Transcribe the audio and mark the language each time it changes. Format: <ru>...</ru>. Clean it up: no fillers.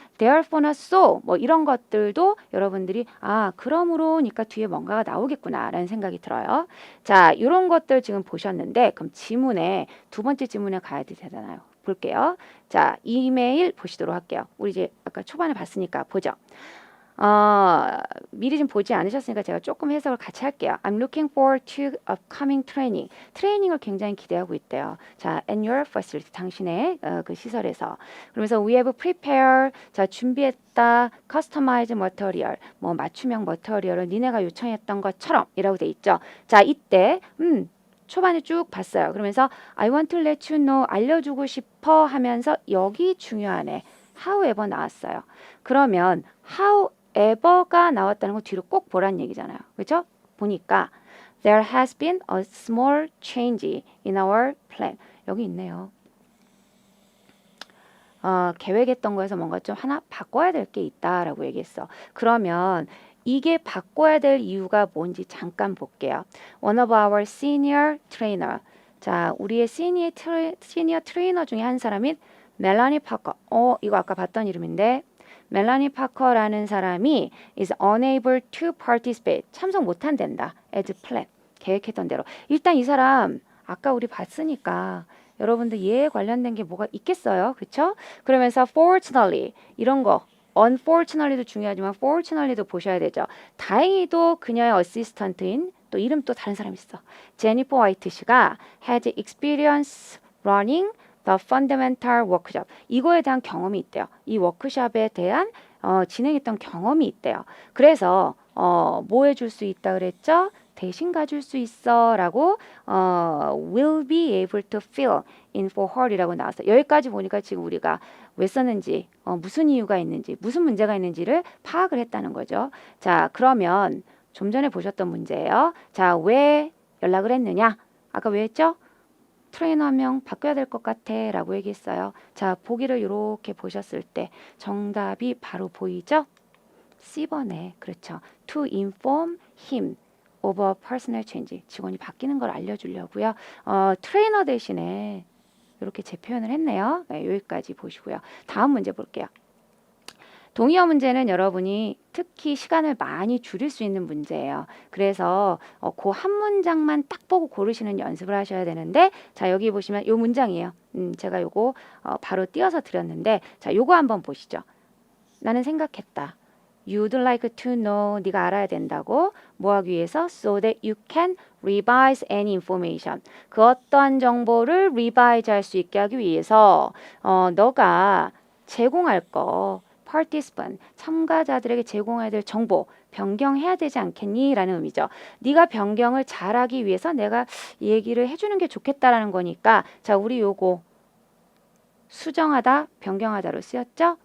<ko>Therefore, so 뭐 이런 것들도 여러분들이 그러므로니까 뒤에 뭔가가 나오겠구나 라는 생각이 들어요. 자, 이런 것들 지금 보셨는데 그럼 지문에 두 번째 지문에 가야 되잖아요. 볼게요. 자, 이메일 보시도록 할게요. 우리 이제 아까 초반에 봤으니까 보죠. 미리 좀 보지 않으셨으니까 제가 조금 해석을 같이 할게요.</ko> <en>I'm looking forward to upcoming training.</en> <ko>트레이닝을 굉장히 기대하고 있대요. 자,</ko> <en>at your facility.</en> <ko>당신의 그 시설에서. 그러면서</ko> <en>we have prepared.</en> <ko>자, 준비했다.</ko> <en>customized material.</en> <ko>뭐 맞춤형 머터리얼을 니네가 요청했던 것처럼 이라고 돼 있죠. 자, 이때 초반에 쭉 봤어요. 그러면서</ko> <en>I want to let you know.</en> <ko>알려주고 싶어 하면서 여기 중요하네. however 나왔어요. 그러면 however가 나왔다는 건 뒤로 꼭 보란 얘기잖아요. 그렇죠? 보니까</ko> <en>there has been a small change in our plan.</en> <ko>여기 있네요. 계획했던 거에서 뭔가 좀 하나 바꿔야 될 게 있다라고 얘기했어. 그러면 이게 바꿔야 될 이유가 뭔지 잠깐 볼게요.</ko> <en>One of our senior trainer.</en> <ko>자, 우리의 시니어 트레이너 중에 한 사람인 멜라니 파커. 이거 아까 봤던 이름인데 멜라니 파커라는 사람이</ko> <en>is unable to participate.</en> <ko>참석 못한댄다.</ko> <en>as planned.</en> <ko>계획했던 대로. 일단 이 사람 아까 우리 봤으니까 여러분들 얘에 관련된 게 뭐가 있겠어요? 그렇죠? 그러면서 fortunately 이런 거 unfortunately도 중요하지만 fortunately도 보셔야 되죠. 다행히도 그녀의 어시스턴트인 또 이름 또 다른 사람 있어.</ko> <en>제니퍼 화이트 씨가 has experience running the fundamental workshop.</en> <ko>이거에 대한 경험이 있대요. 이 워크숍에 대한 진행했던 경험이 있대요. 그래서 뭐 해줄 수 있다 그랬죠? 대신 가줄 수 있어 라고</ko> <en>will be able to fill in for her이라고 나왔어요.</en> <ko>여기까지 보니까 지금 우리가 왜 썼는지 무슨 이유가 있는지 무슨 문제가 있는지를 파악을 했다는 거죠. 자, 그러면 좀 전에 보셨던 문제예요. 자, 왜 연락을 했느냐? 아까 왜 했죠? 트레이너 한 명 바꿔야 될 것 같아 라고 얘기했어요. 자, 보기를 이렇게 보셨을 때 정답이 바로 보이죠? C번에 그렇죠.</ko> <en>To inform him of a personal change.</en> <ko>직원이 바뀌는 걸 알려주려고요. 트레이너 대신에 이렇게 재표현을 했네요. 네, 여기까지 보시고요. 다음 문제 볼게요. 동의어 문제는 여러분이 특히 시간을 많이 줄일 수 있는 문제예요. 그래서 그 한 문장만 딱 보고 고르시는 연습을 하셔야 되는데 자, 여기 보시면 요 문장이에요. 제가 요거 바로 띄어서 드렸는데 자, 요거 한번 보시죠. 나는 생각했다.</ko> <en>You'd like to know.</en> <ko>네가 알아야 된다고. 뭐 하기 위해서?</ko> <en>So that you can revise any information.</en> <ko>그 어떠한 정보를 revise 할 수 있게 하기 위해서 너가 제공할 거 participant, 참가자들에게 제공해야 될 정보 변경해야 되지 않겠니? 라는 의미죠. 네가 변경을 잘하기 위해서 내가 얘기를 해주는 게 좋겠다라는 거니까 자, 우리 요거 수정하다, 변경하다로 쓰였죠?</ko>